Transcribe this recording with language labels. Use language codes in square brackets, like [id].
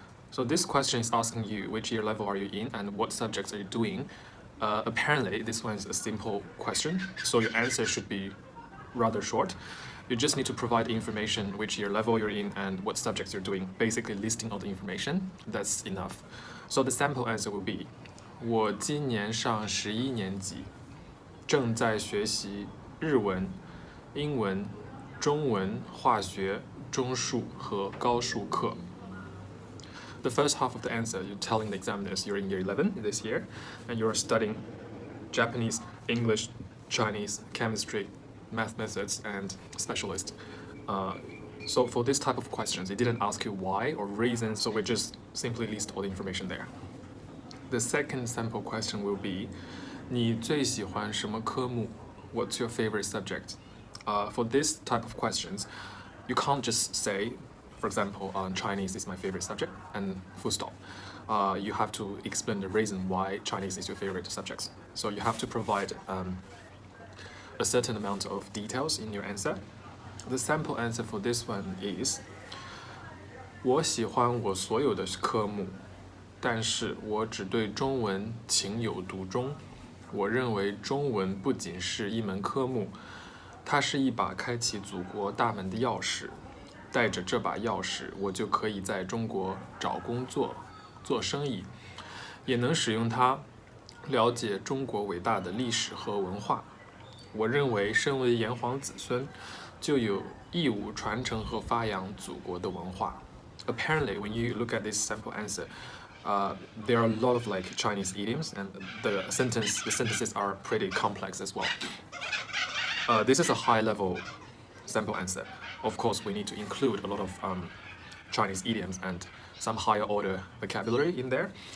[en] So this question is asking you which year level are you in and what subjects are you doing. Apparently, this one is a simple question, so your answer should be rather short. You just need to provide information which year level you're in and what subjects you're doing, basically listing all the information. That's enough. So the sample answer will be [zh] 我今年上11年级，正在学习日文、英文、中文、化学、中数和高数课。 [en] The first half of the answer, you're telling the examiners you're in year 11 this year, and you're studying Japanese, English, Chinese, chemistry, math methods, and specialist. So for this type of questions, it didn't ask you why or reasons, so we just simply list all the information there. The second sample question will be, [zh] 你最喜欢什么科目? [en] What's your favorite subject? For this type of questions, you can't just say, for example, Chinese is my favorite subject, and full stop. You have to explain the reason why Chinese is your favorite subject. So you have to provide a certain amount of details in your answer. The sample answer for this one is [zh] 我喜欢我所有的科目，但是我只对中文情有独钟。我认为中文不仅是一门科目，它是一把开启祖国大门的钥匙。带着这把钥匙，我就可以在中国找工作、做生意，也能使用它了解中国伟大的历史和文化。我认为，身为炎黄子孙，就有义务传承和发扬祖国的文化。 [en] Apparently, when you look at this sample answer, there are a lot of like Chinese idioms, and the sentences are pretty complex as well. This is a high-level sample answer. Of course, we need to include a lot of Chinese idioms and some higher order vocabulary in there.